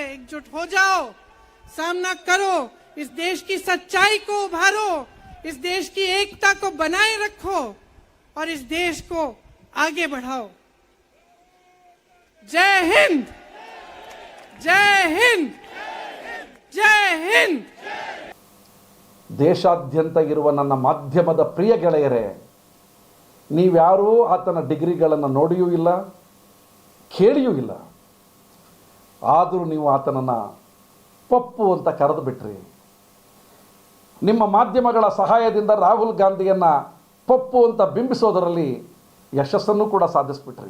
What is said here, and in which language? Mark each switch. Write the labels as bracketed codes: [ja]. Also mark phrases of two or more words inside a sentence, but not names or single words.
[hi] एकजुट हो जाओ, सामना करो, इस देश की सच्चाई को उभारो, इस देश की एकता को बनाए रखो और इस देश को आगे बढ़ाओ। जय हिंद, जय हिंद, जय हिंद। [kn] ದೇಶಾದ್ಯಂತ ಇರುವ ನನ್ನ ಮಾಧ್ಯಮದ ಪ್ರಿಯ ಗೆಳೆಯರೇ, ನೀವ್ಯಾರೂ ಆತನ ಡಿಗ್ರಿಗಳನ್ನು ನೋಡಿಯೂ ಇಲ್ಲ, ಕೇಳಿಯೂ ಇಲ್ಲ. ಆದರೂ ನೀವು ಆತನನ್ನು ಪಪ್ಪು ಅಂತ ಕರೆದು ಬಿಟ್ರಿ. ನಿಮ್ಮ ಮಾಧ್ಯಮಗಳ ಸಹಾಯದಿಂದ ರಾಹುಲ್ ಗಾಂಧಿಯನ್ನು ಪಪ್ಪು ಅಂತ ಬಿಂಬಿಸೋದರಲ್ಲಿ ಯಶಸ್ಸನ್ನು ಕೂಡ ಸಾಧಿಸ್ಬಿಟ್ರಿ.